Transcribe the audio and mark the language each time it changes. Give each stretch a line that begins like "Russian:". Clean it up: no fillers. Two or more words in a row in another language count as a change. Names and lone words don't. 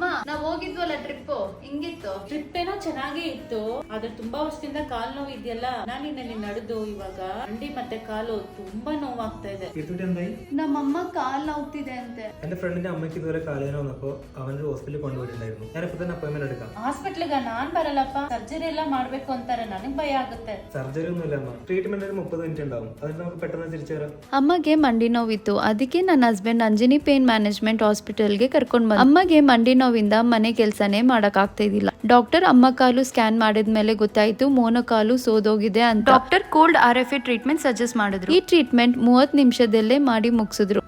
Kannada: ನಾವ್ ಹೋಗಿದ್ವಲ್ಲ ಟ್ರಿಪ್ ಹಿಂಗಿತ್ತು. ಟ್ರಿಪ್ ಏನೋ ಚೆನ್ನಾಗೇ ಇತ್ತು, ಆದ್ರೆ ತುಂಬಾ ವರ್ಷದಿಂದ ಕಾಲ್ ನೋವು ಇದೆಯಲ್ಲ. ನಾನು ನಿನ್ನೆ ನಡೆದು ಇವಾಗ ಅಂಡಿ ಮತ್ತೆ ಕಾಲು ತುಂಬಾ നോവാಗ್ತಾ ಇದೆ. ನಮ್ಮಮ್ಮ ಕಾಲ್ നോവുತ್ತಿದೆ ಅಂತೆ.
Malayalam: എന്റെ ഫ്രണ്ടിന്റെ അമ്മയ്ക്ക് ഇതുവരെ കാലേന വന്നപ്പോ അവനൊരു ഹോസ്പിറ്റലിൽ കൊണ്ടുപോയിട്ടുണ്ടായിരുന്നു. ഞാൻ ഇപ്പൊ തന്നെ അപ്പോയിന്റ്മെന്റ് എടുക്കാം.
Kannada: ಹಾಸ್ಪಿಟ್ಲಿಗ ನಾನ್ ಬರಲ್ಲಪ್ಪ, ಸರ್ಜರಿ ಎಲ್ಲ ಮಾಡ್ಬೇಕು ಅಂತಾರೆ, ನನಗ್ ಭಯ ಆಗುತ್ತೆ.
Malayalam: സർജറി ഒന്നുമില്ല അമ്മ, ട്രീറ്റ്മെന്റ് ഒരു 30 മിനിറ്റ് ഉണ്ടാവും. അതിന് നമുക്ക് പെട്ടെന്ന് തിരിച്ചു വരാം.
Kannada: ಅಮ್ಮಗೆ ಮಂಡಿ ನೋವಿತ್ತು, ಅದಕ್ಕೆ ನನ್ನ ಹಸ್ಬೆಂಡ್ ಅಂಜನಿ ಪೇನ್ ಮ್ಯಾನೇಜ್ಮೆಂಟ್ ಹಾಸ್ಪಿಟಲ್ಗೆ ಕರ್ಕೊಂಡ್ ಬಂದ. ಅಮ್ಮಗೆ ಮಂಡಿ ನೋವಿಂದ ಮನೆ ಕೆಲ್ಸನೇ ಮಾಡಕ್ ಆಗ್ತಾ ಇದ್ದಿಲ್ಲ. ಡಾಕ್ಟರ್ ಅಮ್ಮ ಕಾಲು ಸ್ಕ್ಯಾನ್ ಮಾಡಿದ್ಮೇಲೆ ಗೊತ್ತಾಯ್ತು ಮೊಣಕಾಲು ಸೋದೋಗಿದೆ ಅಂತ.
English: doctor cold RFA treatment suggest
Kannada: ಮಾಡಿದ್ರು. ಈ ಟ್ರೀಟ್ಮೆಂಟ್ 30 ನಿಮಿಷದಲ್ಲೇ ಮಾಡಿ ಮುಗಿಸಿದ್ರು.